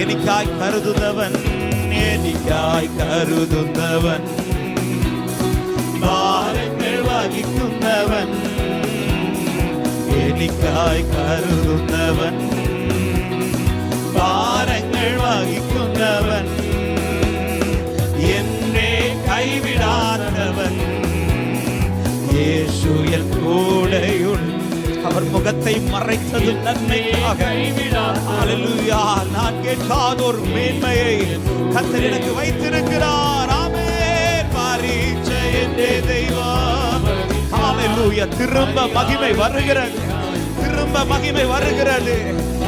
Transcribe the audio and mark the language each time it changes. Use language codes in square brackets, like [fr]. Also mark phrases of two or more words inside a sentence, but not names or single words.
[ml] എനിക്കായി കരുതുന്നവൻ, ഭാരങ്ങൾ വഹിക്കുന്നവൻ, എനിക്കായി കരുതുന്നവൻ, ഭാരങ്ങൾ വഹിക്കുന്നവൻ, എന്നെ കൈവിടാത്തവൻ, യേശു എൻ കൂടെയുണ്ട്. [ta] அவர் முகத்தை மறைத்தது நன்மைக்காக. ஹல்லேலூயா. நான் கேட்காத ஒரு மேன்மையை கர்த்தர் எனக்கு வைத்திருக்கிறார். ஆமென். பரீட்சை என்ற தெய்வம். ஹல்லேலூயா. திரும்ப மகிமை வருகிறது.